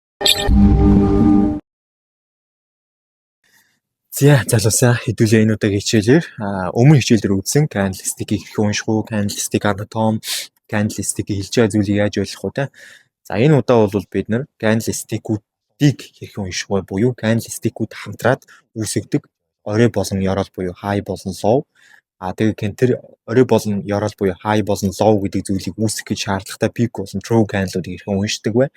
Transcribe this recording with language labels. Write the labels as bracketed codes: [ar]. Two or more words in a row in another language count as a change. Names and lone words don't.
[mn] Залуусаа хэдүүлээ энэ удаагийн хичээлээр өмнө хичээлээр үзсэн candlestick-ийг хэрхэн унших уу, [en] candlestick anatomy, [mn] candlestick-ийг хэлж байгаа зүйлийг яаж ойлгох уу те. За энэ удаа бол бид нар candlestick-үүдийг хэрхэн унших вэ буюу candlestick-үүд хамтраад үүсгдэг орой болон ёроол буюу high болон low. Тэгээд тэр орой болон ёроол буюу high болон low гэдэг зүйлийг үүсгэх гэж шаардлагатай peak болон trough candle-уудыг хэрхэн уншдаг вэ?